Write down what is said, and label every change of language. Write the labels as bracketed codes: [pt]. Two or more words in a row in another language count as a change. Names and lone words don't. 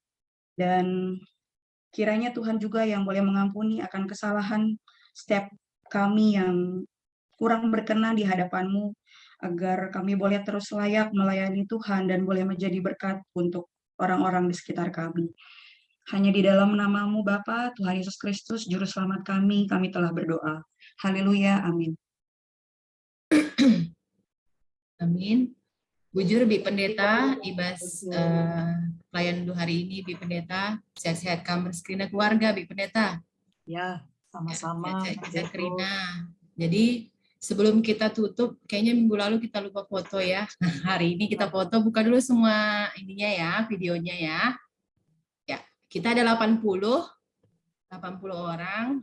[id] Dan kiranya Tuhan juga yang boleh mengampuni akan kesalahan setiap kami yang kurang berkenan di hadapan-Mu, agar kami boleh terus layak melayani Tuhan dan boleh menjadi berkat untuk orang-orang di sekitar kami. Hanya di dalam nama-Mu Bapa, Tuhan Yesus Kristus, Juru Selamat kami telah berdoa. Haleluya, amin. Amin. Bujur Bi Pendeta, Ibas pelayan hari ini Bi Pendeta, sehat-sehat kamu berskrina keluarga Bi Pendeta. Ya, sama-sama. Sehat-sehat Krina. Jadi sebelum kita tutup, kayaknya minggu lalu kita lupa foto ya. Hari ini kita foto, buka dulu semua ininya ya, videonya ya. Ya, kita ada 80 orang.